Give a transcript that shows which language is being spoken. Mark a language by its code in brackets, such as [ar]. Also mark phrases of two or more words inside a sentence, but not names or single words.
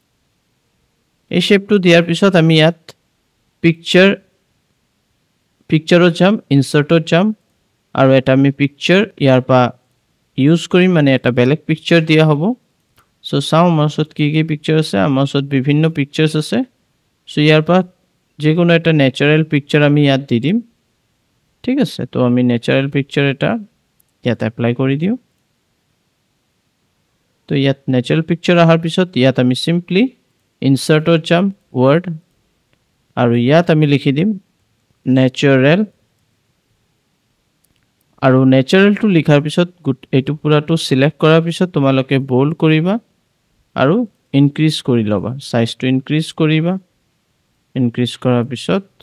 [as] এই শেপটো দিয়াৰ পিছত আমি ইয়াত পিকচাৰত যাম, ইনসাৰ্টত যাম আৰু এটা আমি পিকচাৰ ইয়াৰ পৰা ইউজ কৰিম, মানে এটা বেলেগ পিকচাৰ দিয়া হ'ব। সো চাও আমাৰ ওচৰত কি কি পিকচাৰ আছে। আমাৰ ওচৰত বিভিন্ন পিকচাৰ্স আছে। সো ইয়াৰ পৰা যে কোনো একটা [en] natural picture [as] আমি ইয়াত দি দিম। ঠিক আছে, তো আমি [en] natural picture [as] এটা ইয়াত এপ্লাই কৰি দিও তো ইয়াত [en] natural picture [as] আহাৰ পিছত ইয়াত আমি [en] simply insertত [as] যাম ওয়ার্ড আৰু ইয়াত আমি লিখি দিম ন্যাচারাল আৰু ন্যাচারাল টু লিখাৰ পিছত এইটো পুৰাটো সিলেক্ট কৰাৰ পিছত তোমালোকে বোল্ড কৰিবা আৰু ইনক্ৰিজ কৰি লবা সাইজটো ইনক্ৰিজ কৰিবা ইনক্ৰিজ কৰাৰ পিছত